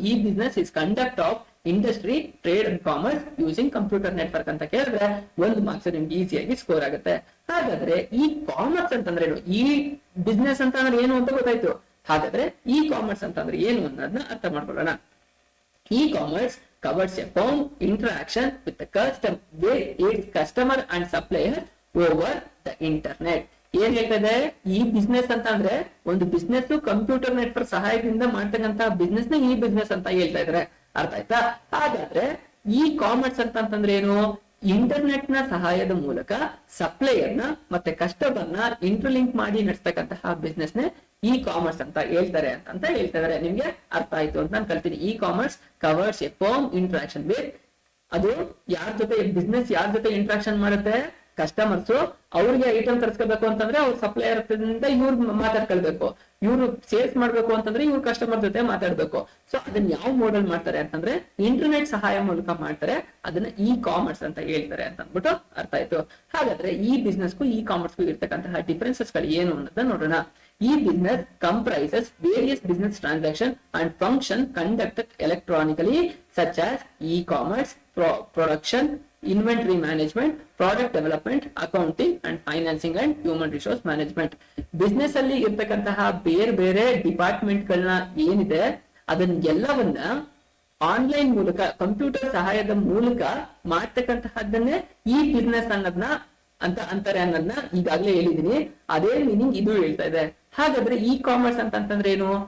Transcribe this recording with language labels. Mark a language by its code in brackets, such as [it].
[en] ಈ business is conduct of industry, trade and commerce using computer network [kn] ಅಂತ ಕೇಳಿದ್ರೆ 1 marks ನಿಮ್ಗೆ ಈಸಿಯಾಗಿ ಸ್ಕೋರ್ ಆಗುತ್ತೆ. ಹಾಗಾದ್ರೆ ಈ ಕಾಮರ್ಸ್ ಅಂತಂದ್ರೆ ಏನು, ಈ ಬಿಸ್ನೆಸ್ ಅಂತ ಅಂದ್ರೆ ಏನು ಅಂತ ಗೊತ್ತಾಯ್ತು. ಹಾಗಾದ್ರೆ ಈ ಕಾಮರ್ಸ್ ಅಂತಂದ್ರೆ ಏನು ಅನ್ನೋದನ್ನ ಅರ್ಥ ಮಾಡ್ಕೊಳ್ಳೋಣ. [en] E-commerce covers a firm interaction with the customer and supplier over the internet. [kn] ಏನ್ ಹೇಳ್ತದೆ, ಈ ಬಿಸ್ನೆಸ್ ಅಂತ ಅಂದ್ರೆ ಒಂದು ಬಿಸ್ನೆಸ್ ಕಂಪ್ಯೂಟರ್ ನೆಟ್ವರ್ಕ್ ಸಹಾಯದಿಂದ ಮಾಡ್ತಕ್ಕಂತಹ ಬಿಸ್ನೆಸ್ ನ ಈ ಬಿಸ್ನೆಸ್ ಅಂತ ಹೇಳ್ತಾ ಇದಾರೆ. ಅರ್ಥ ಆಯ್ತಾ? ಹಾಗಾದ್ರೆ ಈ ಕಾಮರ್ಸ್ ಅಂತಂದ್ರೆ ಏನು, ಇಂಟರ್ನೆಟ್ ನ ಸಹಾಯದ ಮೂಲಕ ಸಪ್ಲೈಯರ್ ನ ಮತ್ತೆ ಕಸ್ಟಮರ್ ನ ಇಂಟರ್ಲಿಂಕ್ ಮಾಡಿ ನಡೆಸ್ತಕ್ಕಂತಹ ಬಿಸ್ನೆಸ್ ನೇ ಇ ಕಾಮರ್ಸ್ ಅಂತ ಹೇಳ್ತಾರೆ ಅಂತ ಹೇಳ್ತಾ ಇದಾರೆ. ನಿಮ್ಗೆ ಅರ್ಥ ಆಯ್ತು ಅಂತ ನಾನು ಕಲ್ತೀನಿ. [en] e-commerce covers a firm interaction with, [kn] ಅದು ಯಾರ ಜೊತೆ ಬಿಸ್ನೆಸ್ ಯಾರ ಜೊತೆ ಇಂಟ್ರಾಕ್ಷನ್ ಮಾಡುತ್ತೆ, ಕಸ್ಟಮರ್ಸ್ ಅವ್ರಿಗೆ ಐಟಮ್ ತರಿಸ್ಕೋಬೇಕು ಅಂತಂದ್ರೆ ಅವ್ರ ಸಪ್ಲೈಯರ್ ಇವ್ರು ಮಾತಾಡ್ಕೊಳ್ಬೇಕು, ಇವ್ರು ಸೇಲ್ಸ್ ಮಾಡ್ಬೇಕು ಅಂತಂದ್ರೆ ಇವ್ರು ಕಸ್ಟಮರ್ ಜೊತೆ ಮಾತಾಡ್ಬೇಕು. ಸೊ ಅದನ್ನ ಯಾವ ಮೋಡಲ್ ಮಾಡ್ತಾರೆ ಅಂತಂದ್ರೆ ಇಂಟರ್ನೆಟ್ ಸಹಾಯ ಮೂಲಕ ಮಾಡ್ತಾರೆ. ಅದನ್ನ ಇ ಕಾಮರ್ಸ್ ಅಂತ ಹೇಳ್ತಾರೆ ಅಂತ ಅಂದ್ಬಿಟ್ಟು ಅರ್ಥ ಆಯ್ತು. ಹಾಗಾದ್ರೆ ಈ ಬಿಸ್ನೆಸ್ಗೂ ಇ ಕಾಮರ್ಸ್ಗೂ ಇರ್ತಕ್ಕಂತಹ ಡಿಫರೆನ್ಸಸ್ ಗಳು ಏನು ಅನ್ನೋದನ್ನ ನೋಡೋಣ. [en] ಈ business comprises various business transactions and function conducted electronically such as e-commerce, production, inventory management, product development, accounting and financing and human resource management. [kn] Business ಅಲ್ಲಿ ಇರ್ತಕ್ಕಂತಹ ಬೇರೆ ಬೇರೆ ಡಿಪಾರ್ಟ್ಮೆಂಟ್ ಗಳನ್ನ ಏನಿದೆ ಅದನ್ನ ಎಲ್ಲವನ್ನ ಆನ್ಲೈನ್ ಮೂಲಕ ಕಂಪ್ಯೂಟರ್ ಸಹಾಯದ ಮೂಲಕ ಮಾಡ್ತಕ್ಕಂತಹದ್ದನ್ನೇ ಈ ಬಿಸ್ನೆಸ್ ಅನ್ನೋದನ್ನ ಅಂತ ಅಂತಾರೆ ಅನ್ನೋದನ್ನ ಈಗಾಗಲೇ ಹೇಳಿದೀನಿ. ಅದೇ ಮೀನಿಂಗ್ ಇದು ಹೇಳ್ತಾ ಇದೆ. ಹಾಗಾದ್ರೆ ಇ ಕಾಮರ್ಸ್ ಅಂತಂದ್ರೆ ಏನು?